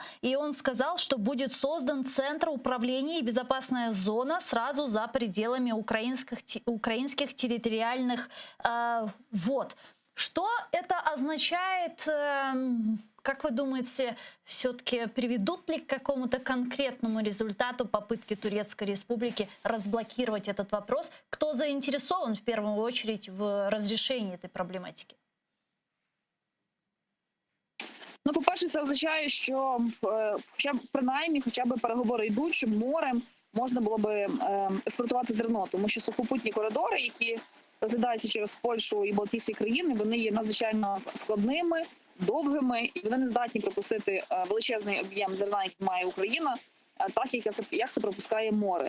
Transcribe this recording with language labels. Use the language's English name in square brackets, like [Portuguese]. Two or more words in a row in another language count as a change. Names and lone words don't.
[Russian] И он сказал, что будет создан Центр управления и безопасная зона сразу за пределами украинских территориальных вод. Что это означает, как вы думаете, все-таки приведут ли к какому-то конкретному результату попытки Турецкой Республики разблокировать этот вопрос? Кто заинтересован в первую очередь в разрешении этой проблематики? [Ukrainian] Ну, по-перше, це означає, що хоча б переговори йдуть, щоб морем можна було би експортувати зерно, тому що сухопутні коридори, які розглядаються через Польщу і Балтійські країни, вони є надзвичайно складними, довгими, і вони не здатні пропустити величезний об'єм зерна, який має Україна, так як це пропускає море.